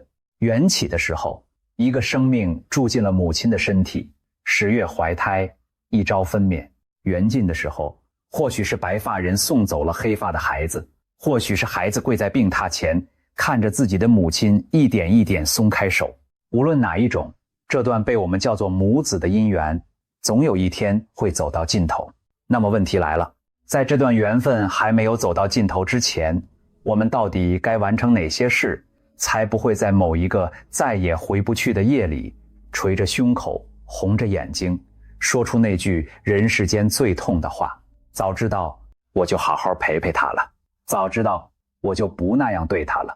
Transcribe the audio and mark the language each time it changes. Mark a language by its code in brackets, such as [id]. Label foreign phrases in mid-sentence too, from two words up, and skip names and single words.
[zh] 緣起的時候，一個生命住進了母親的身體，10月懷胎，一朝分娩；緣盡的時候，或許是白髮人送走了黑髮的孩子，或許是孩子跪在病榻前，看着自己的母親一點一點鬆開手。無論哪一種，這段被我們叫做母子的姻緣，總有一天會走到盡頭。那麼問題來了，在這段緣分還沒有走到盡頭之前，我們到底該完成哪些事，才不會在某一個再也回不去的夜裡，捶着胸口，紅着眼睛，說出那句人世間最痛的話：早知道我就好好陪陪他了，早知道我就不那樣對他了。